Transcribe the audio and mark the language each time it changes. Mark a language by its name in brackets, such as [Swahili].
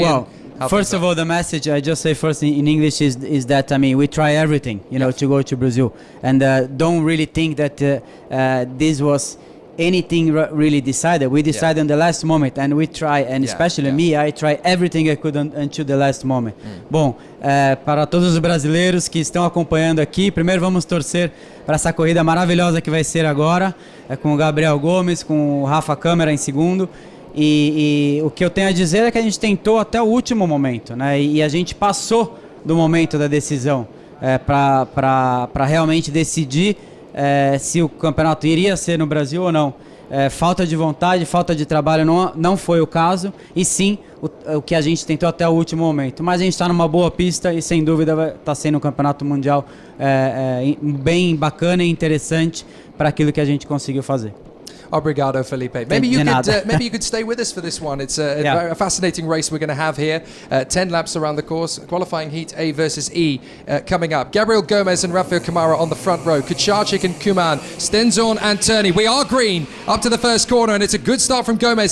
[English] Well, first of all, the message I just say first in English is that, I mean, we try everything, you know, to go to Brazil, and don't really think that this was anything really decided. We decided in the last moment, and we try, and especially me, I try everything I could until the last moment. [Portuguese] Bom, para todos os brasileiros que estão acompanhando aqui, primeiro vamos torcer para essa corrida maravilhosa que vai ser agora, com o Gabriel Gomes, com o Rafa Câmara em segundo. E o que eu tenho a dizer é que a gente tentou até o último momento, né? E a gente passou do momento da decisão para realmente decidir se o campeonato iria ser no Brasil ou não. Falta de vontade, falta de trabalho não foi o caso, e sim o que a gente tentou até o último momento. Mas a gente está numa boa pista e sem dúvida está sendo um campeonato mundial bem bacana e interessante para aquilo que a gente conseguiu fazer. Obrigado, Felipe. [English] Maybe you could stay with us for this one. It's a fascinating race we're going to have here. 10 laps around the course. Qualifying heat A versus E coming up. Gabriel Gomez and Rafael Kamara on the front row. Kucharczyk and Kuman. Stenzorn and Turney. We are green up to the first corner, and it's a good start from Gomez.